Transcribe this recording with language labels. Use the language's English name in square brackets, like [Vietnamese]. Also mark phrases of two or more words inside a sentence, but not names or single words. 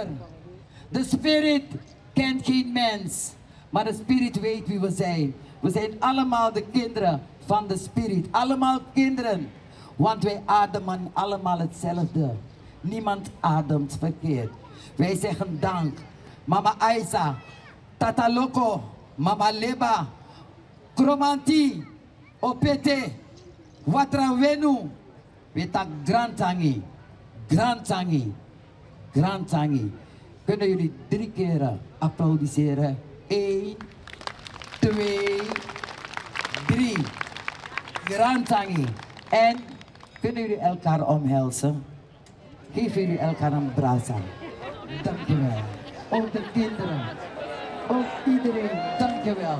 [Dutch] De spirit kent geen mens. Maar de spirit weet wie we zijn. We zijn allemaal de kinderen van de spirit. Allemaal kinderen. Want wij ademen allemaal hetzelfde. Niemand ademt verkeerd. Wij zeggen dank. Mama Aisa, Tata Loco, Mama Leba, Kromanti, Opete, Watrawenu. [Sranan Tongo] Weta Grantangi, Grantangi, Grantangi. [Dutch] Kunnen jullie 3 keer applaudisseren? 1, 2, 3. Grantangi. En kunnen jullie elkaar omhelzen? Geven jullie elkaar een brasa. Dankjewel. Ook de kinderen. Ook iedereen. Dankjewel.